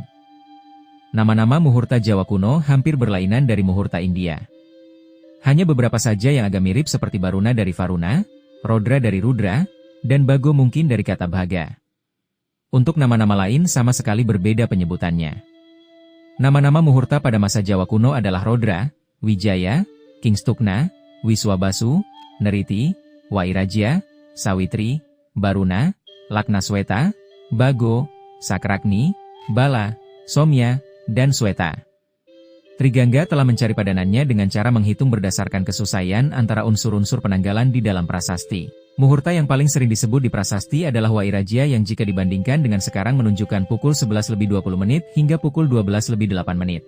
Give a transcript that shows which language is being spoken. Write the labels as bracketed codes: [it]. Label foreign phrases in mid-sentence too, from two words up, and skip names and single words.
[id] Nama-nama muhurta Jawa kuno hampir berlainan dari muhurta India. Hanya beberapa saja yang agak mirip seperti Baruna dari Varuna, Rodra dari Rudra, dan Bago mungkin dari kata Bhaga. Untuk nama-nama lain sama sekali berbeda penyebutannya. Nama-nama muhurta pada masa Jawa kuno adalah Rodra, Wijaya, Kingstukna, Wiswabasu, Neriti, Wairaja, Sawitri, Baruna, Laknasweta, Bago, Sakragni, Bala, Somya, dan Sweta. Trigangga telah mencari padanannya dengan cara menghitung berdasarkan kesesuaian antara unsur-unsur penanggalan di dalam prasasti. Muhurta yang paling sering disebut di prasasti adalah Wairaja yang jika dibandingkan dengan sekarang menunjukkan pukul 11:20 hingga pukul 12:08.